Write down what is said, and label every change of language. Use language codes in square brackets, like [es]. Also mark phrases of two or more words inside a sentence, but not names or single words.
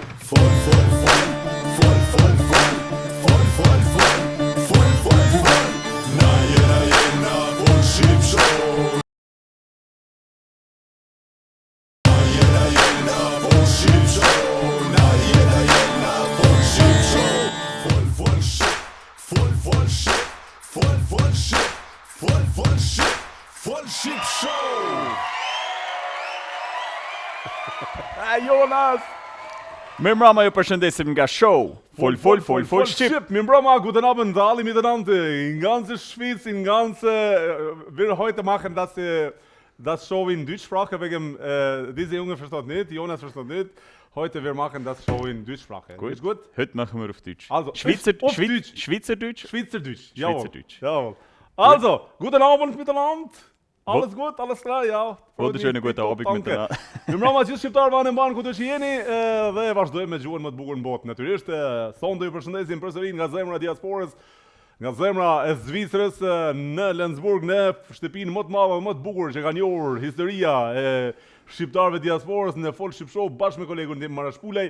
[sq] Folk. Na jena folk shit show. Na jena folk shit show. Na jena folk shit show. Full shit show. Jonas! Mirëmbrëma, ju përshëndesim nga show. Full ship. Mirëmbrëma, [de] guten Abend alle miteinander. In ganze Schweiz, in ganze... Wir heute machen das Show in Deutschsprache, wegen diese Junge versteht nicht, Jonas versteht nicht. Heute wir machen das Show in Deutschsprache. Gut. Ist gut? Heute machen wir auf Deutsch. Also, Schweizerdeutsch? Schweizerdeutsch. Jawohl. Schweizerdeutsch. Jawohl. Also, guten Abend miteinander. Alles gut, alles klar, ja. Wunderschönen guten Abend miteinander. [sq] Mirëmbrëma gjithë shqiptarë vanë mban ku të që jeni dhe vazhdojmë me gjuhën më të bukur në botë. Natyrisht, sonde ju përshëndesim përsëri nga zemra e diasporës, nga zemra e Zvicrës në Lenzburg, në shtëpinë më të madhe dhe më të bukur që ka njohur historia e shqiptarëve diasporës në Folk Ship Show bashkë me kolegun tim Marash Pulej.